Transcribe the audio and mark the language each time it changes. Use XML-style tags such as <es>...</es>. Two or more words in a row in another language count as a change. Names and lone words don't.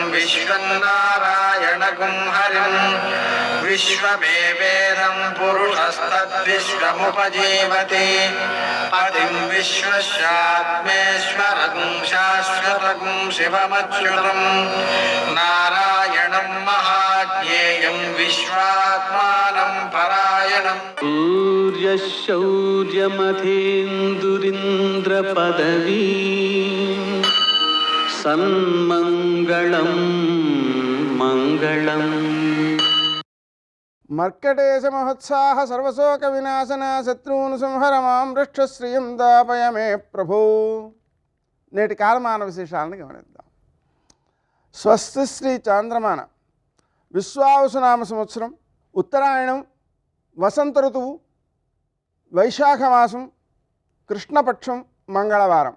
<sa>विश्वं नारायणगुं हरिं विश्वमेवेदं पुरुषं विश्वस्तद्विश्वमुपजीवति पतिं विश्वस्यात्मेश्वरं शाश्वतं शिवमच्युतं नारायणं महाज्ञेयं विश्वात्मानं परायणम् सूर्यशौर्यमथेन्दुरिन्द्रपदवी सन्मङ्गलं मङ्गलम् మర్కటేశ మహోత్సాహ సర్వశోక వినాశన శత్రువును సంహర మాం వృక్షశ్రియం దాపయ మే ప్రభు.</sa> <te>నేటి కాలమాన విశేషాలను గమనిద్దాం. స్వస్తి శ్రీ చాంద్రమాన విశ్వావసునామ సంవత్సరం, ఉత్తరాయణం, వసంత ఋతువు, వైశాఖ మాసం, కృష్ణపక్షం, మంగళవారం.</te>